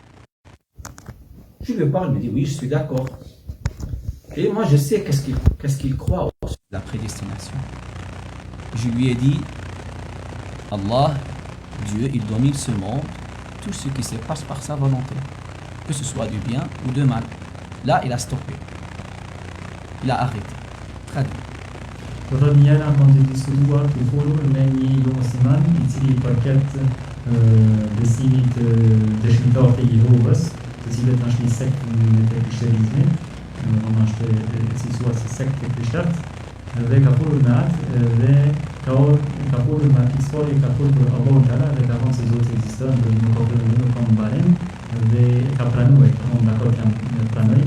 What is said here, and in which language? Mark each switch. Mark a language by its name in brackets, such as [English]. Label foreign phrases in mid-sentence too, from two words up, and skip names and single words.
[French] Je lui parle, il me dit oui, je suis d'accord. Et moi, je sais qu'est-ce qu'il croit au la prédestination. Je lui ai dit, Allah, Dieu, il domine ce monde, tout ce qui se passe par sa volonté, que ce soit du bien ou du mal. Là, il a stoppé. Il a arrêté. Très bien. [Albanian] Këtë njëra kanë të diskutuar të folur me një jo musliman i cili përket besimit dëshmitar të Jehovës, të cilët është një sekt të krishterizmit, domethënë është e cilësuar si sekt e krishterët, dhe ka folur me atë dhe ka folur me atë histori, ka folur për Allahun Teala dhe ka thënë se Zoti ekziston dhe nuk ka probleme, nuk ka mbarim dhe ka pranuar, unë dakord jam pranoj.